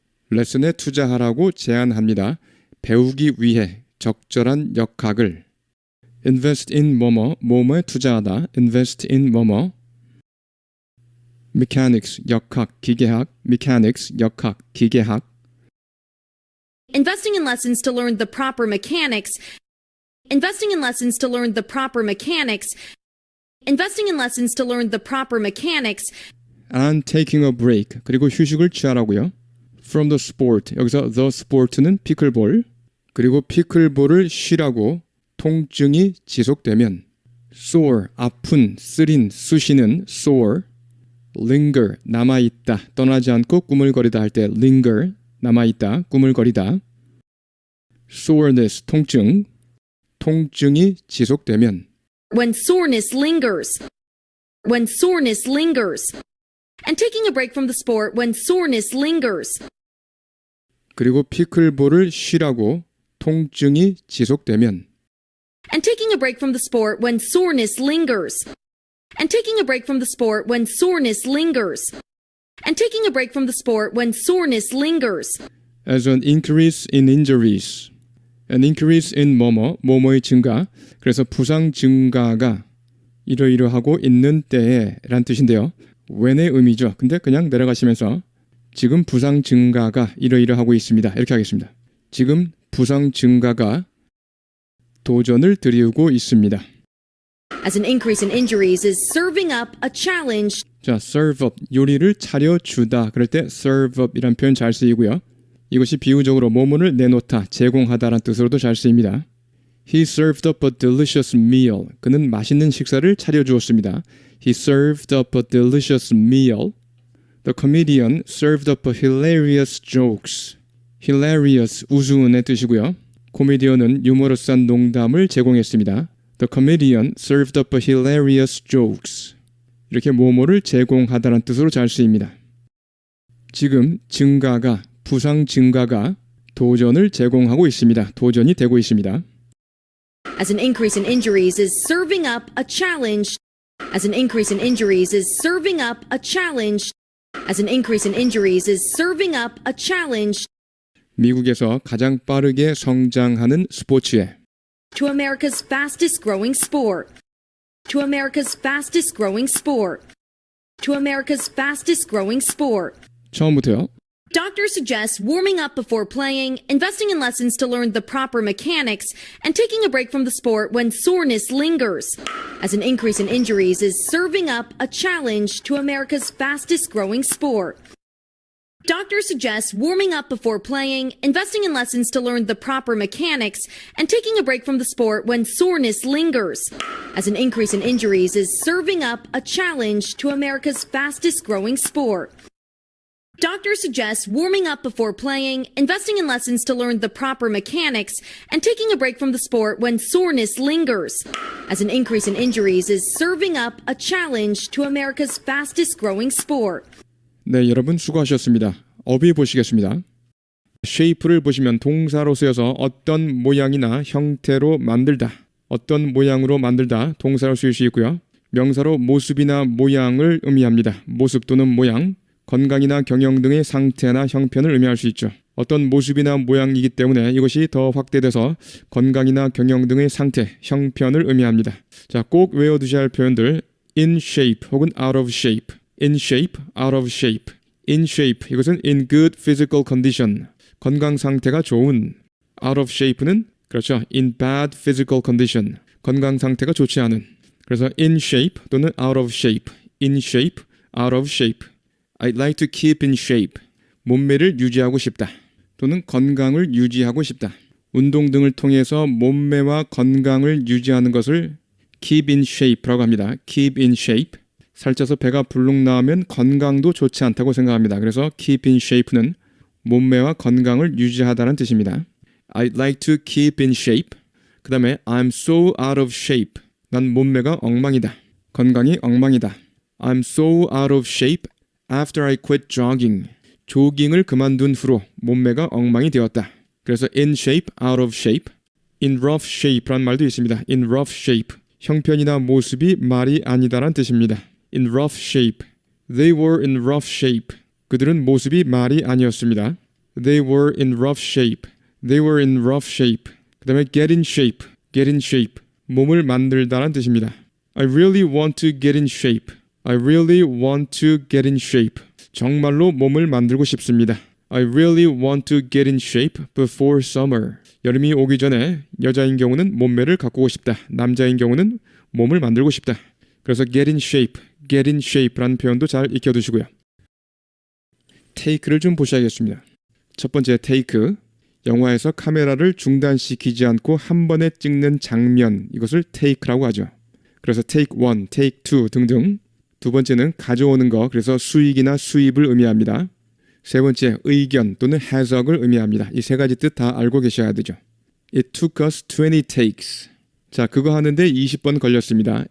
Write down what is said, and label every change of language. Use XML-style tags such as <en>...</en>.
<ko>레슨에 투자하라고 제안합니다. 배우기 위해 적절한 역학을.</ko> <en>invest in</en> <ko>뭐뭐, 뭐뭐에 투자하다.</ko> <en>invest in</en> <ko>뭐뭐. mechanics, 역학, 기계학. mechanics, 역학, 기계학.</ko> <en>Investing in lessons to learn the proper mechanics. Investing in lessons to learn the proper mechanics. Investing in lessons to learn the proper mechanics. and taking a break.</en> <ko>그리고 휴식을 취하라고요.</ko> <en>from the sport.</en> <ko>여기서 the sport는 피클볼. 그리고 피클볼을 쉬라고 통증이 지속되면 sore, 아픈, 쓰린, 쑤시는 sore. linger, 남아있다, 떠나지 않고 꾸물거리다 할 때 linger, 남아있다, 꾸물거리다. soreness, 통증, 통증이 지속되면</ko> <en>When soreness lingers. When soreness lingers. And taking a break from the sport when soreness lingers.</en> <ko>그리고 피클볼을 쉬라고 통증이 지속되면</ko> <en>And taking a break from the sport when soreness lingers. And taking a break from the sport when soreness lingers. And taking a break from the sport when soreness lingers. as an increase in injuries. an increase in</en> <ko>뭐뭐의 증가. 그래서 부상 증가가 이러이러하고 있는 때에 란 뜻인데요. when의 의미죠. 근데 그냥 내려가시면서 지금 부상 증가가 이러이러하고 있습니다. 이렇게 하겠습니다. 지금 부상 증가가 도전을 드리우고 있습니다.</ko> <en>As an increase in injuries is serving up a challenge.</en> <ko>자, serve up, 요리를 차려주다. 그럴 때 serve up 이란 표현 잘 쓰이고요. 이것이 비유적으로 뭐뭐를 내놓다, 제공하다라는 뜻으로도 잘 쓰입니다.</ko> <en>He served up a delicious meal.</en> <ko>그는 맛있는 식사를 차려주었습니다.</ko> <en>He served up a delicious meal. The comedian served up a hilarious jokes.</en> <ko>hilarious, 우스운의 뜻이고요. 코미디언은 유머러스한 농담을 제공했습니다.</ko> <en>The comedian served up a hilarious jokes.</en> <ko>이렇게 뭐뭐를 제공하다는 뜻으로 잘 쓰입니다. 지금 증가가, 부상 증가가 도전을 제공하고 있습니다. 도전이 되고 있습니다.</ko> <en>As an increase in injuries is serving up a challenge. As an increase in injuries is serving up a challenge. As an increase in injuries is serving up a challenge.</en> <ko>미국에서 가장 빠르게 성장하는 스포츠에</ko> <en>To America's fastest growing sport. To America's fastest growing sport. To America's fastest growing sport.</en> <ko>처음부터요.</ko> <en>Doctor suggests warming up before playing, investing in lessons to learn the proper mechanics, and taking a break from the sport when soreness lingers. As an increase in injuries is serving up a challenge to America's fastest growing sport. Doctor suggests warming up before playing, investing in lessons to learn the proper mechanics, and taking a break from the sport when soreness lingers. As an increase in injuries is serving up a challenge to America's fastest growing sport. Doctor suggests warming up before playing, investing in lessons to learn the proper mechanics, and taking a break from the sport when soreness lingers. As an increase in injuries is serving up a challenge to America's fastest growing sport.</en> <ko>네, 여러분 수고하셨습니다. 어휘 보시겠습니다. shape를 보시면 동사로 쓰여서 어떤 모양이나 형태로 만들다, 어떤 모양으로 만들다 동사로 쓰일 수 있고요. 명사로 모습이나 모양을 의미합니다. 모습 또는 모양, 건강이나 경영 등의 상태나 형편을 의미할 수 있죠. 어떤 모습이나 모양이기 때문에 이것이 더 확대돼서 건강이나 경영 등의 상태, 형편을 의미합니다. 자, 꼭 외워두셔야 할 표현들 in shape 혹은 out of shape.</ko> <en>in shape, out of shape. in shape,</en> <ko>이것은</ko> <en>in good physical condition.</en> <ko>건강 상태가 좋은.</ko> <en>out of shape는</en> <ko>그렇죠.</ko> <en>in bad physical condition.</en> <ko>건강 상태가 좋지 않은.</ko> <en>그래서 in shape 또는 out of shape. in shape, out of shape. I'd like to keep in shape.</en> <ko>몸매를 유지하고 싶다. 또는 건강을 유지하고 싶다. 운동 등을 통해서 몸매와 건강을 유지하는 것을 keep in shape라고 합니다.</ko> <en>keep in shape.</en> <ko>살쪄서 배가 불룩 나오면 건강도 좋지 않다고 생각합니다. 그래서 keep in shape는 몸매와 건강을 유지하다는 뜻입니다.</ko> <en>I'd like to keep in shape.</en> <ko>그 다음에</ko> <en>I'm so out of shape.</en> <ko>난 몸매가 엉망이다. 건강이 엉망이다.</ko> <en>I'm so out of shape after I quit jogging.</en> <ko>조깅을 그만둔 후로 몸매가 엉망이 되었다.</ko> <en>그래서 in shape, out of shape. in rough shape</en> <ko>란 말도 있습니다.</ko> <en>in rough shape.</en> <ko>형편이나 모습이 말이 아니다란 뜻입니다.</ko> <en>in rough shape. They were in rough shape.</en> <ko>그들은 모습이 말이 아니었습니다.</ko> <en>They were in rough shape. They were in rough shape.</en> <ko>그 다음에</ko> <en>get in shape. get in shape.</en> <ko>몸을 만들다란 뜻입니다.</ko> <en>I really want to get in shape. I really want to get in shape.</en> <ko>정말로 몸을 만들고 싶습니다.</ko> <en>I really want to get in shape before summer.</en> <ko>여름이 오기 전에 여자인 경우는 몸매를 가꾸고 싶다. 남자인 경우는 몸을 만들고 싶다. 그래서 get in shape라는 표현도 잘 익혀두시고요. take를 좀 보셔야겠습니다. 첫 번째 take, 영화에서 카메라를 중단시키지 않고 한 번에 찍는 장면, 이것을 take라고 하죠. 그래서 take 1, take 2 등등. 두 번째는 가져오는 거, 그래서 수익이나 수입을 의미합니다. 세 번째, 의견 또는 해석을 의미합니다. 이 세 가지 뜻 다 알고 계셔야 되죠.</ko> <en>It took us 20 takes.</en> <ko>자, 그거 하는데 20번 걸렸습니다.</ko>